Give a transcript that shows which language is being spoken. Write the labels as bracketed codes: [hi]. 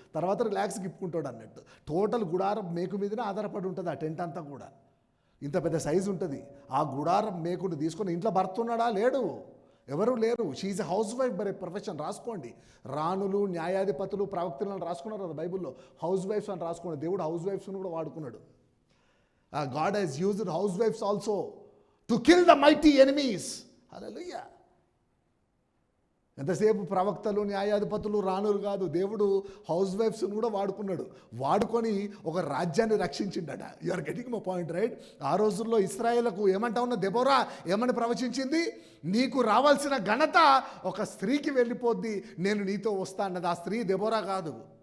[te] తర్వాత రిలాక్స్ గిప్పుకుంటాడు అన్నట్టు. టోటల్ గుడారపు మేకు మీదనే ఆధారపడి ఉంటుంది ఆ టెంట్ అంతా కూడా. ఇంత పెద్ద సైజు ఉంటుంది. ఆ గుడారపు మేకును తీసుకొని ఇంట్లో భర్త ఉన్నాడా? లేడు, ఎవరు లేరు. [en] She's a housewife by profession. [te] రాసుకోండి. రాణులు, న్యాయాధిపతులు, ప్రవక్తలను రాసుకున్నారు కదా బైబుల్లో. హౌస్ వైఫ్స్ అని రాసుకోండి. దేవుడు హౌస్ వైఫ్స్ను కూడా వాడుకున్నాడు. [en] God has used housewives also to kill the mighty enemies. Hallelujah. [te] ఎంతసేపు ప్రవక్తలు, న్యాయాధిపతులు, రాణులు కాదు, దేవుడు హౌస్ వైఫ్స్ను కూడా వాడుకున్నాడు. వాడుకొని ఒక రాజ్యాన్ని రక్షించిండట. [en] You are getting my point, right? [te] ఆ రోజుల్లో ఇశ్రాయేలుకు ఏమంటా ఉన్న దెబోరా ఏమని ప్రవచించింది? నీకు రావాల్సిన ఘనత ఒక స్త్రీకి వెళ్ళిపోద్ది, నేను నీతో వస్తా అన్నది. ఆ స్త్రీ దెబోరా కాదు.